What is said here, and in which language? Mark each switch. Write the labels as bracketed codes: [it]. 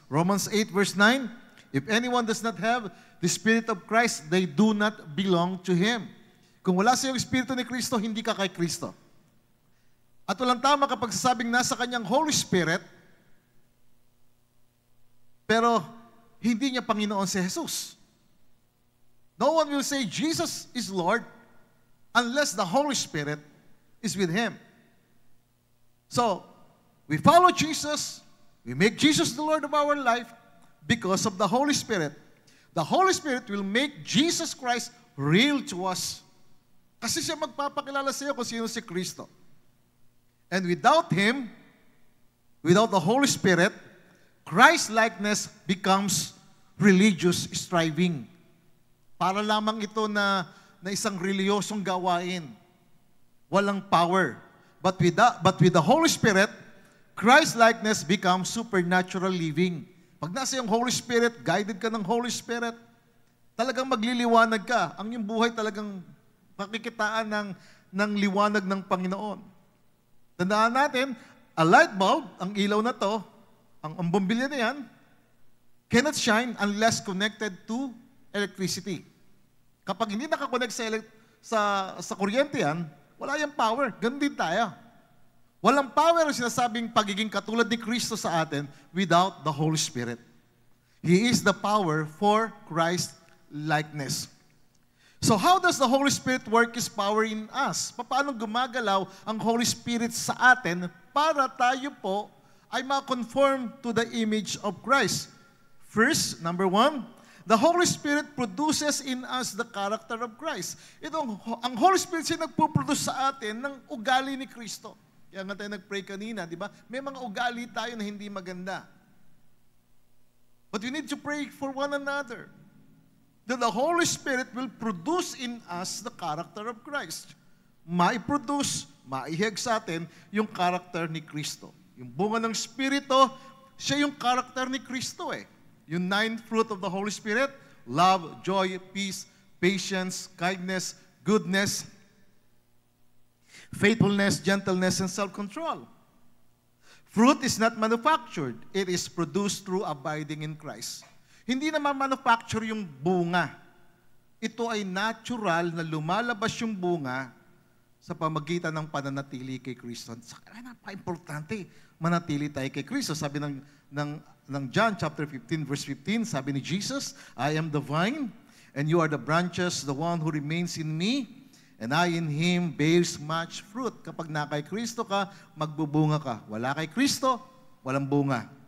[en] Romans 8 verse 9, if anyone does not have the Spirit of Christ, they do not belong to Him. [tl] Kung wala sa iyong Espiritu ni Kristo, hindi ka kay Kristo. At walang tama kapag sasabing nasa Kanyang Holy Spirit, pero hindi niya Panginoon si Jesus. [en] No one will say Jesus is Lord unless the Holy Spirit is with Him. So, we follow Jesus, we make Jesus the Lord of our life because of the Holy Spirit. The Holy Spirit will make Jesus Christ real to us. [tl] Kasi siya magpapakilala sa iyo kung sino si Kristo. [en] And without Him, without the Holy Spirit, Christ-likeness becomes religious striving. [tl] Para lamang ito na isang reliyosong gawain. Walang power. [en] But with the Holy Spirit, Christ-likeness becomes supernatural living. [tl] Pag nasa yung Holy Spirit, guided ka ng Holy Spirit, talagang magliliwanag ka. Ang iyong buhay talagang makikitaan ng liwanag ng Panginoon. Tandaan natin, [en] a light bulb, [tl] ang ilaw na to, ang bombilya na yan, [en] cannot shine unless connected to electricity. [tl] Kapag hindi nakakonect sa kuryente yan, wala yung power. Ganun din tayo. Walang power ang sinasabing pagiging katulad ni Kristo sa atin [en] without the Holy Spirit. He is the power for Christ-likeness. So how does the Holy Spirit work His power in us? [tl] Paano gumagalaw ang Holy Spirit sa atin para tayo po ay ma-conform [en] to the image of Christ? First, number one, the Holy Spirit produces in us the character of Christ. [tl] Ang Holy Spirit siya nagpo-produce sa atin ng ugali ni Kristo. Kaya nga tayo nag-pray kanina, di ba? May mga ugali tayo na hindi maganda. [en] But we need to pray for one another. That the Holy Spirit will produce in us the character of Christ. [tl] Mai-produce, maihag sa atin yung character ni Kristo. Yung bunga ng Espiritu, siya yung character ni Kristo eh. [en] Yung 9 fruit of the Holy Spirit, love, joy, peace, patience, kindness, goodness, faithfulness, gentleness, and self-control. Fruit is not manufactured. It is produced through abiding in Christ. [tl] Hindi naman manufacture yung bunga. Ito ay natural na lumalabas yung bunga sa pamagitan ng pananatili kay Kristo. Napaka-importante, manatili tayo kay Kristo. [en] Sabi ng John chapter 15 verse 15, sabi ni Jesus, I am the vine, and you are the branches, the one who remains in me, and I in Him bears much fruit. [tl] Kapag na kay Kristo ka, magbubunga ka. Wala kay Kristo, walang bunga.